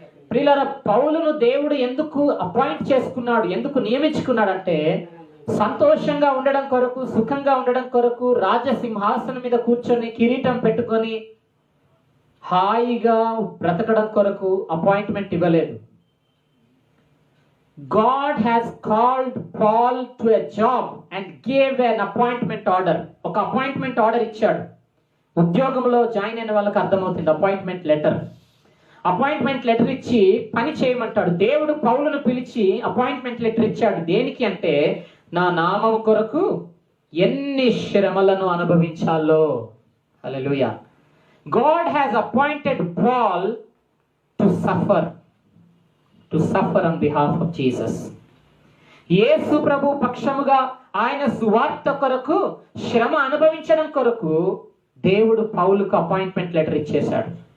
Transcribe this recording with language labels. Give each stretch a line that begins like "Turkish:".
Telugu: ప్రియులారా, పౌలును దేవుడు ఎందుకు అపాయింట్ చేసుకున్నాడు, ఎందుకు నియమించుకున్నాడంటే, సంతోషంగా ఉండడం కొరకు, సుఖంగా ఉండడం కొరకు, రాజసింహాసనం మీద కూర్చొని కిరీటం పెట్టుకొని హాయిగా బ్రతకడం కొరకు అపాయింట్మెంట్ ఇవ్వలేదు.
English: God has called Paul to a job and gave an appointment order.
Telugu: ఒక అపాయింట్మెంట్ ఆర్డర్ ఇచ్చాడు. ఉద్యోగంలో జాయిన్ అయిన వాళ్ళకి అర్థమవుతుంది అపాయింట్మెంట్ లెటర్. అపాయింట్మెంట్ లెటర్ ఇచ్చి పని చేయమంటాడు. దేవుడు పౌలును పిలిచి అపాయింట్మెంట్ లెటర్ ఇచ్చాడు. దేనికి అంటే, నా నామం కొరకు ఎన్ని శ్రమలను అనుభవించాలో. హల్లెలూయా.
English: God has appointed Paul to suffer on behalf of Jesus.
Telugu: యేసు ప్రభు పక్షముగా ఆయన సువార్త కొరకు శ్రమ అనుభవించడం కొరకు దేవుడు పౌలుకు అపాయింట్మెంట్ లెటర్ ఇచ్చేశాడు.